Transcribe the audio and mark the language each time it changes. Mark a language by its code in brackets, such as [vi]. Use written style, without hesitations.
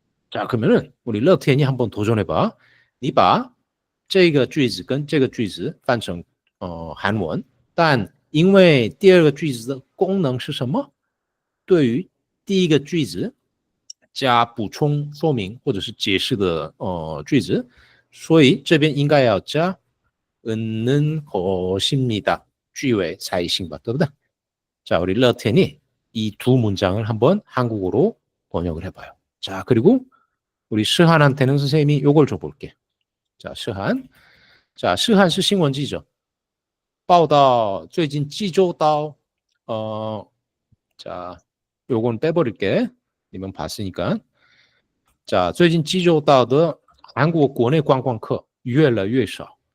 [ko] 자， 그러면은 우리乐天이 한번 도전해 봐. [zh] 你把这个句子跟这个句子翻成韩文，但因为第二个句子的功能是什么？对于第一个句子加补充说明或者是解释的句子，所以这边应该要加얻는 것입니다句尾才行吧，对不对？ [ko] 자, 우리 러텐이 이 두 문장을 한번 한국어로 번역을 해봐요. 자, 그리고 우리 시한한테는 선생님이 요걸 줘볼게. 자, 시한. 자, 시한 是新闻记者. [zh] 报道最近济州岛 자, 요건 빼버릴게. [ko] 你们 봤으니까. [zh] 자, 最近济州岛的韩国国内观光客越来越少.